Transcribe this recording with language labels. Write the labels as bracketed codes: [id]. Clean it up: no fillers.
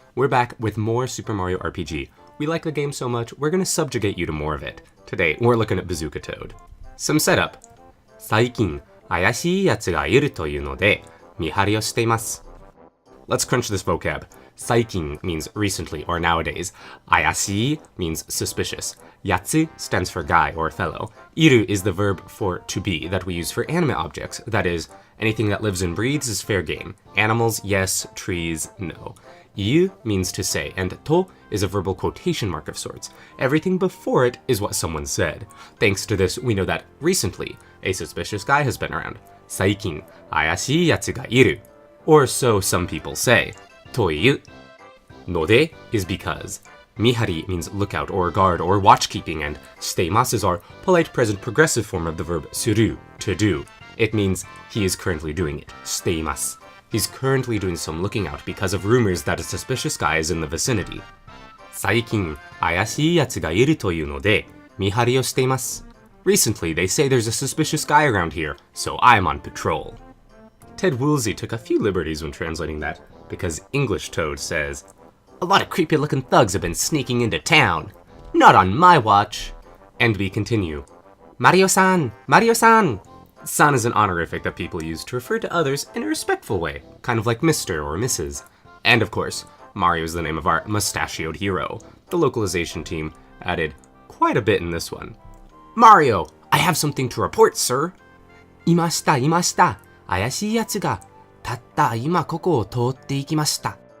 [en] We're back with more Super Mario RPG. We like the game so much, we're going to subjugate you to more of it. Today, we're looking at Bazooka Toad. Some setup. [ja] 最近、怪しいやつがいるというので、見張りをしています。 [en] Let's crunch this vocab. 最近 means recently or nowadays. 怪しい means suspicious. Yatsu stands for guy or fellow. Iru is the verb for to be that we use for animate objects. That is, anything that lives and breathes is fair game. Animals, yes. Trees, no. Iu means to say, and to is a verbal quotation mark of sorts. Everything before it is what someone said. Thanks to this, we know that recently, a suspicious guy has been around. [ja] 最近、怪しいやつがいる. [en] Or so some people say. [ja] という。 [en] ので is because. Mihari means lookout or guard or watchkeeping, and steimasu is our polite present progressive form of the verb suru, to do. It means he is currently doing it. Steimasu. He's currently doing some looking out because of rumors that a suspicious guy is in the vicinity. [ja] 最近、怪しいやつがいるというので、見張りをしています。 [en] Recently, they say there's a suspicious guy around here, so I'm on patrol. Ted Woolsey took a few liberties when translating that, because English Toad says, a lot of creepy-looking thugs have been sneaking into town. Not on my watch. And we continue. Mario-san! Mario-san! San is an honorific that people use to refer to others in a respectful way, kind of like Mr. or Mrs. And of course, Mario is the name of our mustachioed hero. The localization team added quite a bit in this one. Mario, I have something to report, sir. [ja] いました、いました。怪しいやつが、たった今ここを通っていきました。